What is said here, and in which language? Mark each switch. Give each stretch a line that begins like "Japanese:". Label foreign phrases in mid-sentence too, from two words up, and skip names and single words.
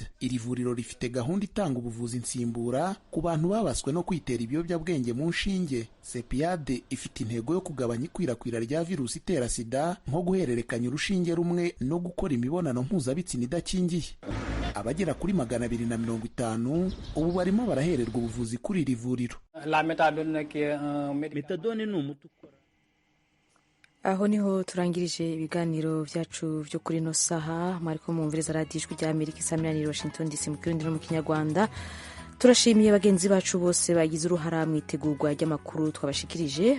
Kinyarwanda: Iri vuriro rifite gahunda itanga ubuvuzi nsimbura ku bantu babaswe no kwitera ibiyobyabwenge mu nshinge. Sepiad ifite intego yo kugabanya ikwirakwira rya virusi itera sida nko guhererekanya urushinge rumwe no gukora imibonano mpuzabitsina idakingiye. Abagera kuri 250 ubu barimo barahererwa ubuvuzi kuri iri vuriro. Metadone ni umuti ukora
Rundi: aho niho turangirije ibiganiro byacu byo kuri ino saha. mwariko mwumviriza radiyo ijwi rya Amerika isamiraniye Washington DC mu kirundi no mu kinyarwanda. turashimiye bagenzi bacu bose bagize uruhara mu itegurwa ry'amakuru twabashikirije.